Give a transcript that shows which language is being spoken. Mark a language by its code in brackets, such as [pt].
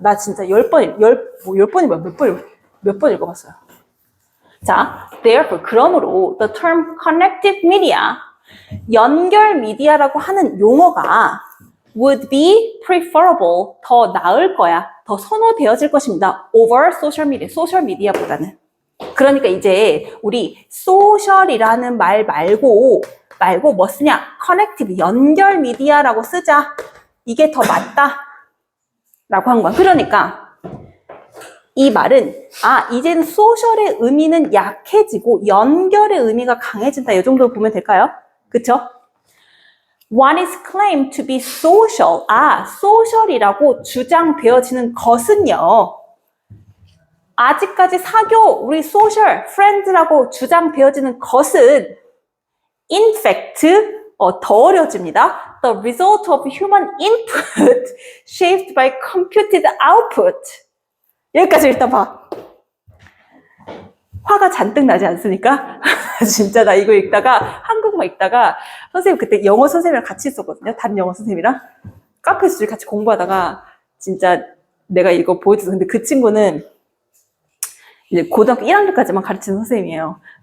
[ko] 나 진짜 10번, 몇 번 읽어봤어요. 자, therefore, 그러므로 [en] the term connective media, [ko] 연결 미디어라고 하는 용어가 [en] would be preferable, [ko] 더 나을 거야, 더 선호되어질 것입니다. [en] over social media, [ko] 소셜 미디어보다는. 그러니까 이제 우리 소셜이라는 말 말고 뭐 쓰냐? connective, 연결 미디어라고 쓰자. 이게 더 맞다 라고 한 거야. 그러니까 이 말은 이제는 소셜의 의미는 약해지고 연결의 의미가 강해진다. 이 정도로 보면 될까요? 그쵸? [en] What is claimed to be social? [ko] 소셜이라고 주장되어지는 것은요. 아직까지 우리 소셜, friends라고 주장되어지는 것은 [en] in fact, [ko] 더 어려워집니다. [en] The result of human input shaped by computed output. [ko] 여기까지 일단 봐. 화가 잔뜩 나지 않습니까? 진짜 나 이거 읽다가 한국말 읽다가 선생님 그때 영어 선생님이랑 같이 있었거든요. 다른 영어 선생님이랑 카페에서 같이 공부하다가 진짜 내가 이거 보여줘서 근데 그 친구는 이제 고등학교 1학년까지만 가르치는 선생님이에요.